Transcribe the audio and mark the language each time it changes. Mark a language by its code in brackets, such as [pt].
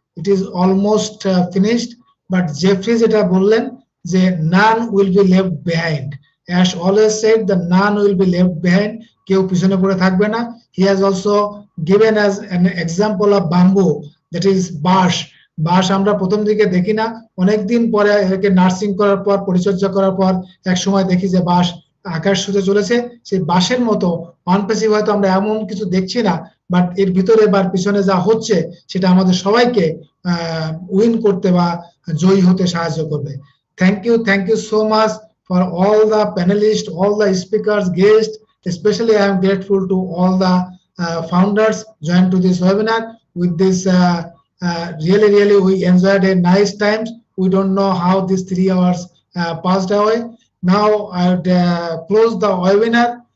[en] It is almost finished, but Jeffrey [bn] যেটা বললেন যে [en] none will be left behind. As always said, the none will be left behind. [bn] কেউ পিছনে পড়ে থাকবে না. [en] He has also given us an example of bamboo, that is বাঁশ. [bn] বাঁশ আমরা প্রথম দিকে দেখি না, অনেকদিন পরে একে নার্সিং করার পর, পরিচর্যা করার পর এক সময় দেখি যে বাঁশ আকাশ ছুঁতে চলেছে। সেই বাঁশের মতো অনপ্যাসিভ হয়তো আমরা এমন কিছু দেখছি না, বাট এর ভিতরে বা পিছনে যা হচ্ছে সেটা আমাদের সবাইকে উইন করতে বা জয়ী হতে সাহায্য করবে। [en] Thank you so much for all the panelists, all the speakers, guests. Especially I am grateful to all the founders joined to this webinar. With this really we enjoyed a nice times. We don't know how these 3 hours passed away. Now I would close the webinar.